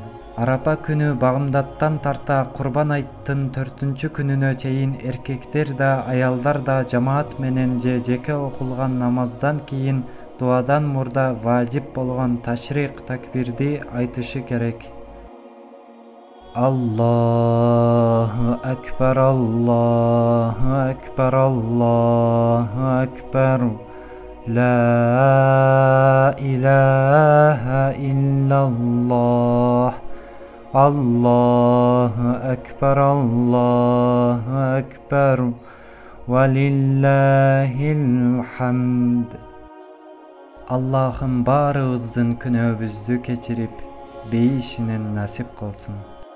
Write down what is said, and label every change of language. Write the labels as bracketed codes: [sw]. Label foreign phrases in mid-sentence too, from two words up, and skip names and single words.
[ky] Арапа күнү багымдаттан тарта Курбан айттын 4 күнүнө чейин эркектер да, аялдар да жамаат менен же жеке окулган намаздан кийин дуадан мурда важип болгон Ташрик такбирди айтышы керек. [ar] الله أكبر، الله أكبر، الله أكبر، لا إله إلا الله، الله أكبر، الله أكبر، ولله الحمد. [ky] Аллахым баарыбыздын күнөөбүздү кечирип, бейишинен насип кылсын.